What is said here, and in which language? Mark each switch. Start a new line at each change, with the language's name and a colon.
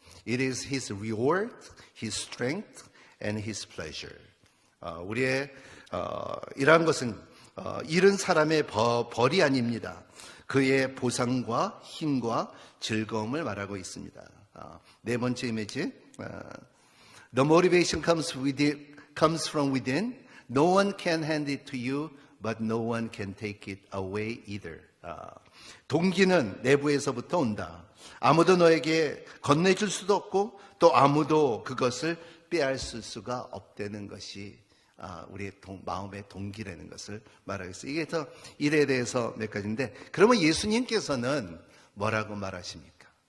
English: It is his reward, his strength, and his pleasure.
Korean: 우리의 일하는 것은 일은 사람의 벌이 아닙니다. 그의 보상과 힘과 즐거움을 말하고 있습니다. 네 번째 이미지,
English: The motivation comes from within. No one can hand it to you, but no one can take it away either.
Korean: 동기는 내부에서부터 온다. 아무도 너에게 건네줄 수도 없고 또 아무도 그것을 빼앗을 수가 없다는 것이 우리의 마음의 동기라는 것을 말하고 있어요. 이게 더 일에 대해서 몇 가지인데, 그러면 예수님께서는 뭐라고 말하십니까?